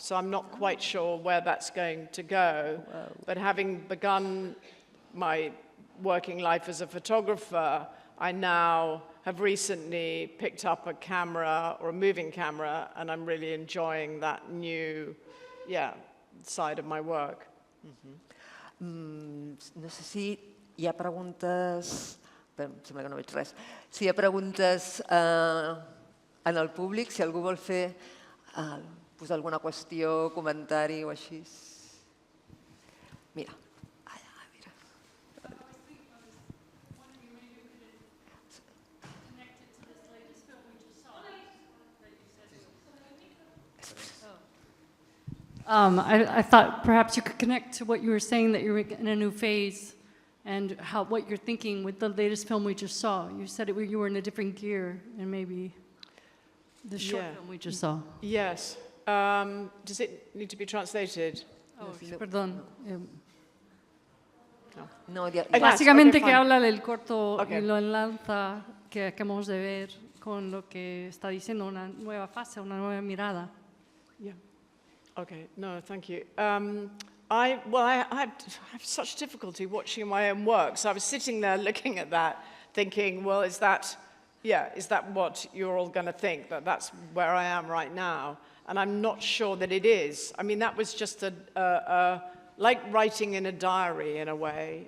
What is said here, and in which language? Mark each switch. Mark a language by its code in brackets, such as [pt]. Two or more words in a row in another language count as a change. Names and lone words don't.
[en] So I'm not quite sure where that's going to go. Wow. But having begun my working life as a photographer, I now have recently picked up a camera or a moving camera, and I'm really enjoying that new, side of my work. [ca] No sé si hi ha preguntes... Em sembla que no veig res. Si hi ha preguntes en el públic, si algú vol fer posar alguna qüestió, comentari o així. Mira. [en] I thought perhaps you could connect to what you were saying, that you're in a new phase, and what you're thinking with the latest film we just saw. You said you were in a different gear, and maybe the short film we just saw. Yes. Does it need to be translated? [es] Oh, perdón. No, básicamente que habla del corto y lo enlaza que acabamos de ver con lo que está diciendo, una nueva fase, una nueva mirada. [en] Yeah. Okay, no, thank you. I have such difficulty watching my own work, so I was sitting there looking at that, thinking, well, is that Yeah, is that what you're all going to think, that that's where I am right now? And I'm not sure that it is. I mean, that was just like writing in a diary in a way.